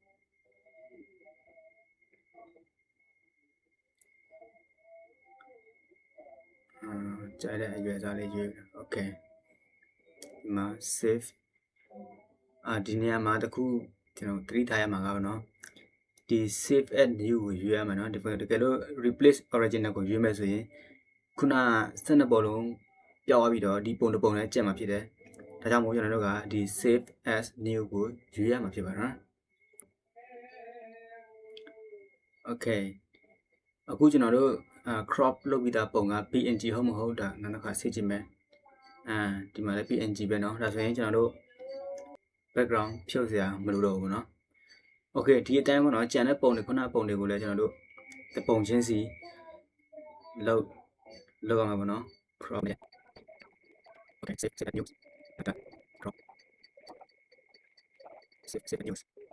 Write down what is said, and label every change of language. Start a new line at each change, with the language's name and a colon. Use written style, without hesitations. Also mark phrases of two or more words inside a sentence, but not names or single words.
Burmese: ကြိုက်တဲ့အရွယ်စားလေးရွေး okay ဒီမှာ save ဒီနေရာမှာတခုကျွန်တော်သတိထားရမှာကပေါ့နော်ဒီ
English: save as new
Burmese: ကိုရွေးရမှာနော်ဒီတကယ်လို့
English: replace original
Burmese: ကိုရွေးမယ်ဆိုရင်ခုန12ပုံလုံးပျောက်သွားပြီးတော့ဒီပုံတစ်ပုံလည်းကျန်မှာဖြစ်တယ်ဒါကြောင့်မို့ကျွန်တော်တို့ကဒီ
English: save as new
Burmese: ကိုရွေးရမှာဖြစ်ပါနော် okay အခုကျွန်တော်တို့crop လုပ်ပြီးသားပုံက PNG ဟုတ်မဟုတ်တာနောက်တစ်ခါစစ်ကြည့်မယ်ဒီမှာလည်း PNG ပဲเนาะဒါဆိုရင်ကျွန်တော်တို့ background ဖြုတ်စရာမလိုတော့ဘူးเนาะ okay ဒီအတိုင်းပေါ့เนาะကျန်တဲ့ပုံတွေခုနပုံတွေကိုလည်းကျွန်တော်တို့တပုံချင်းစီ လောက်ရမှာပေါ့เนาะ crop နဲ့
English: okay save news crop save news